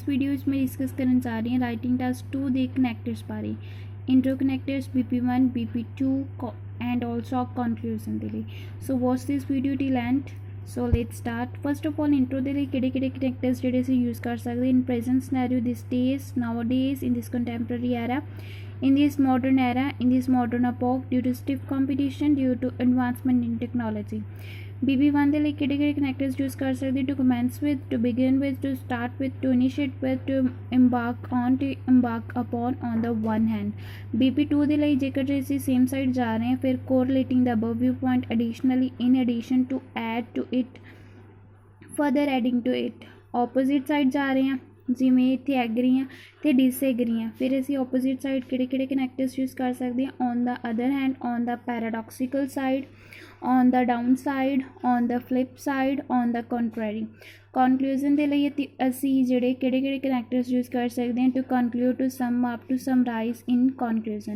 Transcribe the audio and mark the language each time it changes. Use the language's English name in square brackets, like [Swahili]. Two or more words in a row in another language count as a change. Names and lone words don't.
[Punjabi] ਇਸ ਵੀਡੀਓ ਵਿੱਚ ਮੈਂ ਡਿਸਕਸ ਕਰਨ ਜਾ ਰਹੀ ਹਾਂ [English] writing test [Punjabi] 2 ਦੇ ਕਨੈਕਟਰਸ ਬਾਰੇ। [English] intro connectors Bp1 Bp2 and also conclusion [Punjabi] ਦੇ ਲਈ। [English] So watch this video till end. So let's start. first of all intro [Punjabi] ਦੇ ਲਈ ਕਿਹੜੇ ਕਨੈਕਟਰਸ ਜਿਹੜੇ ਅਸੀਂ ਯੂਜ਼ ਕਰ ਸਕਦੇ [English] in present scenario, these days, nowadays, in this contemporary era, in this modern era, in this modern epoch, due to stiff competition, due to advancement in technology. BB1 [Punjabi] ਦੇ ਲਈ ਕਿਹੜੇ ਕਨੈਕਟਰਸ ਯੂਜ਼ ਕਰ ਸਕਦੇ [English] to commence with, to begin with, to start with, to initiate with, to embark on, to embark upon on the one hand. BB2 [Punjabi] ਦੇ ਲਈ ਜੇਕਰ ਅਸੀਂ [English] same side [Punjabi] ਜਾ ਰਹੇ ਹਾਂ ਫਿਰ [English] correlating the above viewpoint, additionally, in addition, to add to it, further adding to it. opposite side [Punjabi] ਜਾ ਰਹੇ ਹਾਂ ਜਿਵੇਂ ਇੱਥੇ ਐਗਰੀ ਆ ਅਤੇ ਡਿਸਐਗਰੀ ਆ, ਫਿਰ ਅਸੀਂ [English] opposite side [Punjabi] ਕਿਹੜੇ ਕਨੈਕਟਰਸ ਯੂਜ਼ ਕਰ ਸਕਦੇ ਹਾਂ [English] on the other hand, on the paradoxical side, on the down side, on the flip side, on the contrary. ਕਨਕਲੂਜਨ [Punjabi] ਦੇ ਲਈ ਅਸੀਂ ਜਿਹੜੇ ਕਿਹੜੇ ਕਨੈਕਟਰਸ ਯੂਜ਼ ਕਰ ਸਕਦੇ ਹਾਂ [English] to conclude, to sum up, to summarise in conclusion.